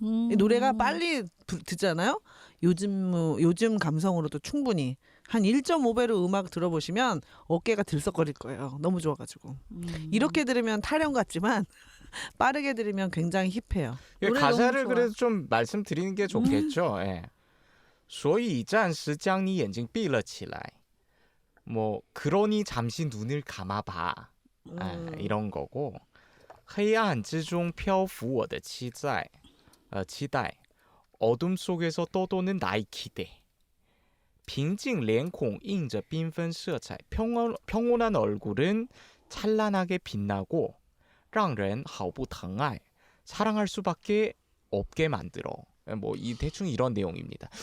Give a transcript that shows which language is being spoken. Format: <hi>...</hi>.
<ko>이 노래가 빨리 듣잖아요. 요즘 감성으로도 충분히 한 1.5배로 음악 들어보시면 어깨가 들썩거릴 거예요. 너무 좋아가지고 이렇게 들으면 타령 같지만 빠르게 들으면 굉장히 힙해요. 예, 노래 가사를 너무 좋아. 그래도 좀 말씀드리는 게 좋겠죠. 예.</ko> <zh>所以暂时将你眼睛闭了起来.</zh> <ko>뭐 그러니 잠시 눈을 감아봐. 이런 거고.</ko> <zh>黑暗之中漂浮我的期待. 期待.</zh> <ko>어둠 속에서 떠도는 나의 기대.</ko> <zh>平静脸孔映着缤纷色彩.</zh> <ko>평온한 얼굴은 찬란하게 빛나고</ko> <zh>让人毫不疼爱.</zh> <ko>사랑할 수밖에 없게 만들어. 뭐 이 대충 이런 내용입니다.</ko>